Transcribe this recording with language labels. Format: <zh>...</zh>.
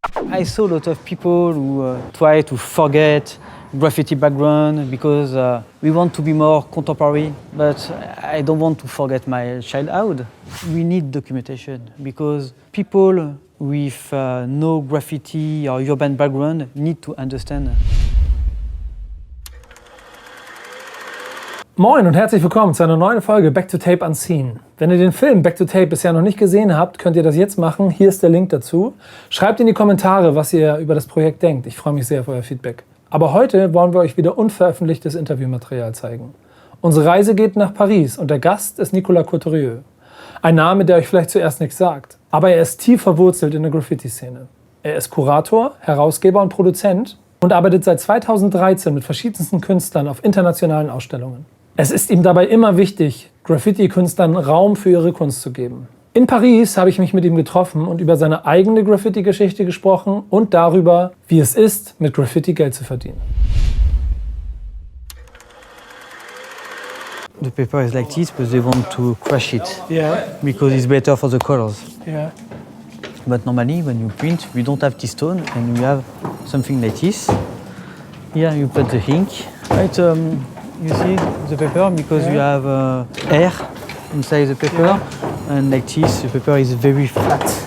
<en>I saw a lot of people who try to forget graffiti background because we want to be more contemporary, but I don't want to forget my childhood. We need documentation because people with no graffiti or urban background need to understand.</en> <de>Moin und herzlich willkommen zu einer neuen Folge Back to Tape Unseen. Wenn ihr den Film Back to Tape bisher noch nicht gesehen habt, könnt ihr das jetzt machen. Hier ist der Link dazu. Schreibt in die Kommentare, was ihr über das Projekt denkt. Ich freue mich sehr auf euer Feedback. Aber heute wollen wir euch wieder unveröffentlichtes Interviewmaterial zeigen. Unsere Reise geht nach Paris und der Gast ist Nicolas Couturier. Ein Name, der euch vielleicht zuerst nichts sagt. Aber er ist tief verwurzelt in der Graffiti-Szene. Er ist Kurator, Herausgeber und Produzent und arbeitet seit 2013 mit verschiedensten Künstlern auf internationalen Ausstellungen. Es ist ihm dabei immer wichtig, Graffiti-Künstlern Raum für ihre Kunst zu geben. In Paris habe ich mich mit ihm getroffen und über seine eigene Graffiti-Geschichte gesprochen und darüber, wie es ist, mit Graffiti Geld zu verdienen.</de> <en>The paper is like this, but they want to crush it Yeah, because it's better for the colors. yeah. But normally, when you print, we don't have this stone, and we have something like this. Here you put the ink. Right, you see the paper because you have air inside the paper, and like this, the paper is very flat.</en>